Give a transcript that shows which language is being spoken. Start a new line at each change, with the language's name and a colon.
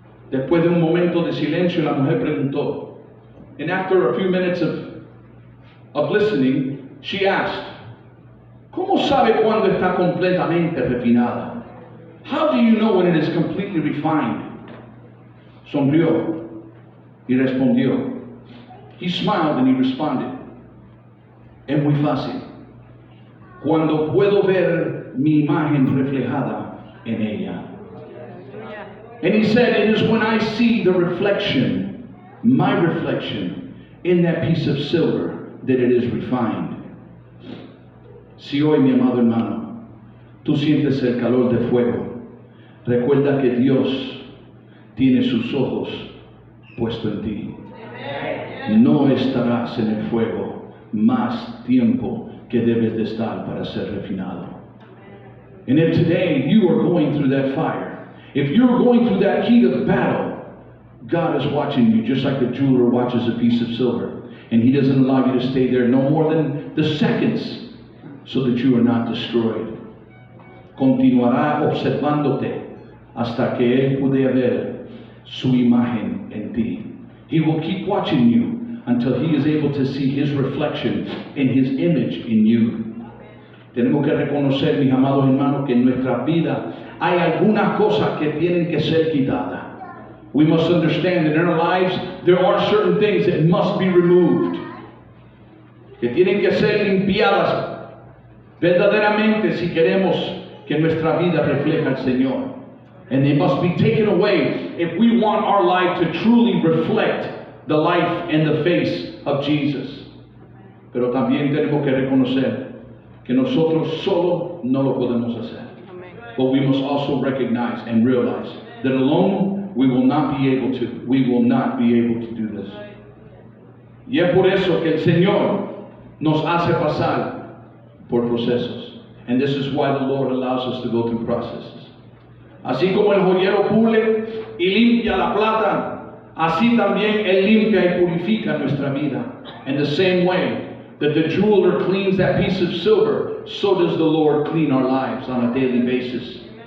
Spanish: Después de un momento de silencio, la mujer preguntó,
English: and after a few minutes of listening, she asked,
Spanish: ¿cómo sabe cuándo está completamente refinada?
English: How do you know when it is completely refined?
Spanish: Sonrió y respondió.
English: He smiled and he responded,
Spanish: es muy fácil. Cuando puedo ver mi imagen reflejada en ella.
English: And he said, it is when I see the reflection, my reflection, in that piece of silver that it is refined.
Spanish: Si hoy, mi amado hermano, tú sientes el calor de fuego, recuerda que Dios tiene sus ojos puesto en ti. No estarás en el fuego más tiempo que debes de estar para ser refinado.
English: And if today you are going through that fire, if you're going through that heat of battle, God is watching you just like the jeweler watches a piece of silver. And he doesn't allow you to stay there no more than the seconds so that you are not destroyed.
Spanish: Continuará observándote hasta que Él pueda ver su imagen en ti.
English: He will keep watching you until He is able to see His reflection and His image in you.
Spanish: Tenemos que reconocer, mis amados hermanos, que en nuestra vida hay algunas cosas que tienen que ser quitadas.
English: We must understand that in our lives there are certain things that must be removed,
Spanish: que tienen que ser limpiadas verdaderamente si queremos que nuestra vida refleje al Señor.
English: And they must be taken away if we want our life to truly reflect the life and the face of Jesus.
Spanish: Pero también tenemos que reconocer que nosotros solo no lo podemos hacer.
English: But we must also recognize and realize that alone we will not be able to. We will not be able to do this.
Spanish: Y es por eso que el Señor nos hace pasar por procesos.
English: And this is why the Lord allows us to go through processes.
Spanish: Así como el joyero pule y limpia la plata, así también Él limpia y purifica nuestra vida.
English: In the same way that the jeweler cleans that piece of silver, so does the Lord clean our lives on a daily basis.